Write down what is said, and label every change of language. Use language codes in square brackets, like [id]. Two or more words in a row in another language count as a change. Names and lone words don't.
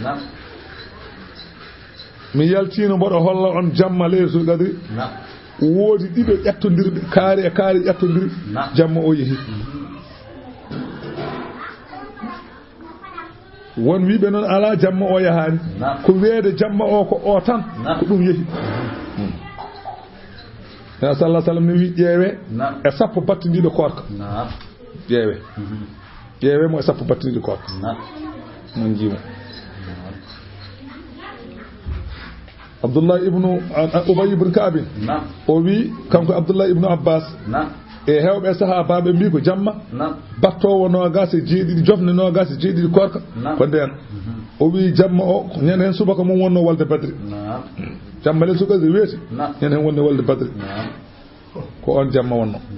[ff] mi yaltino mboɗo holla on jamma [ar] ليلة القدر [ff] woodi ɗiɗo ƴettodirɓe kaari e kaari ƴettodiri jamma o yeehi won wiɓe noon ala jamma o yahani ko weede jamma o ko o tan ko ɗum yeehi ya sallah sallam ne wi ƴeewe e sappo battidiɗo korka ƴeewe mo e sappo battidiɗo korka mon jiimo Abdullah ibnu Ubay ibn Ka'b o wi kanko Abdullah ibnu Abbas e hewɓe sahabaɓe mbi ko jamma battowo nogas e jeeɗiɗi jofne nogas e jeeɗiɗi korka ko nden o wi jamma o ñande hen subaka mum wonno walde badri jamma le sukaji weeti ñande hen wonde walde badri ko on jamma wonno